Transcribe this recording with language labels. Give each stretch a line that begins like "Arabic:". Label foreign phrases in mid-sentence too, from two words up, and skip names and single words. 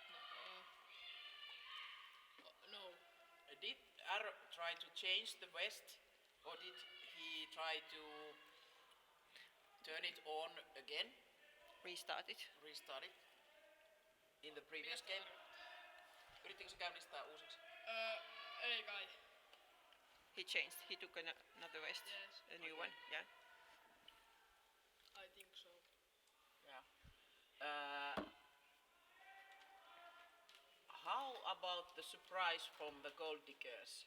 Finnish: No.
English: Did R try to change the west, or did he try to turn it on again, Restart it. restart it, in the previous game?
Finnish: Yrittikö se käynnistää uusiksi? Ei kai.
English: He changed. He took another west, Yes. a new one. Yeah. I think so. Yeah. How about the surprise from the gold diggers?